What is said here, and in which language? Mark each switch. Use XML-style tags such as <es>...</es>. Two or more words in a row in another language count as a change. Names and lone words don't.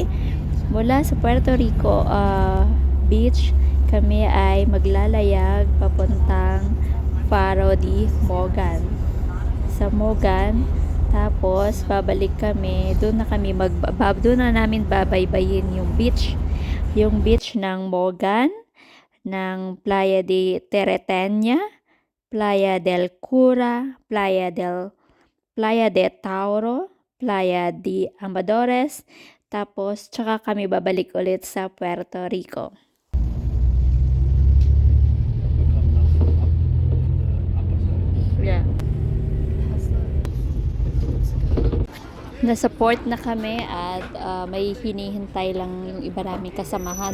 <tl>Mula sa Puerto Rico beach, kami ay maglalayag papuntang Puerto de Mogán. Sa Mogán, tapos babalik kami, doon na namin babaybayin yung beach ng Mogán, ng Playa de Teretenia, Playa del Cura, Playa de Tauro, Playa de Amadores, tapos tsaka kami babalik ulit sa Puerto Rico. Yeah. Nasa port na kami at may hinihintay lang yung iba naming kasamahan.</tl>